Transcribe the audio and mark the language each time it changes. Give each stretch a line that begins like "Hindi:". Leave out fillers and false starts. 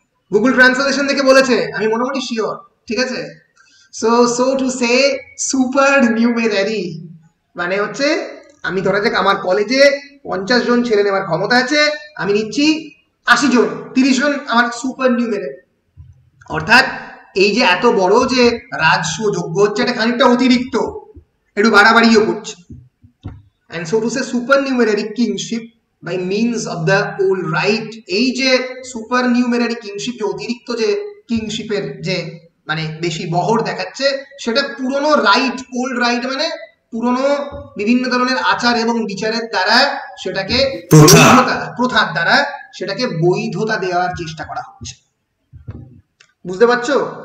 Bangla: Google translation থেকে বলেছে, আমি মোটামুটি শিওর, ঠিক আছে। So to say super numerary মানে হচ্ছে, আমি ধরা যাক আমার কলেজে 50 জন ছেলে নেওয়ার ক্ষমতা আছে, আমি নিচ্ছি 80 জন, 30 জন আমার সুপার নিউমেরারি। অর্থাৎ এই যে এত বড় যে রাজসূয় যজ্ঞ হচ্ছে, এটা খানিকটা অতিরিক্ত, একটু বাড়াবাড়িও করছে।
English: and so to say supernumerary kingship by means of the old right.
Bangla: এই যে supernumerary kingship, যে অতিরিক্ত যে কিংশিপের যে মানে বেশি বহর দেখাচ্ছে, সেটা পুরনো রাইট, ওল্ড রাইট মানে পুরনো বিভিন্ন ধরনের আচার এবং বিচারের দ্বারা সেটাকে প্রথার দ্বারা সেটাকে বৈধতা দেওয়ার চেষ্টা করা হচ্ছে। বুঝতে পারছো?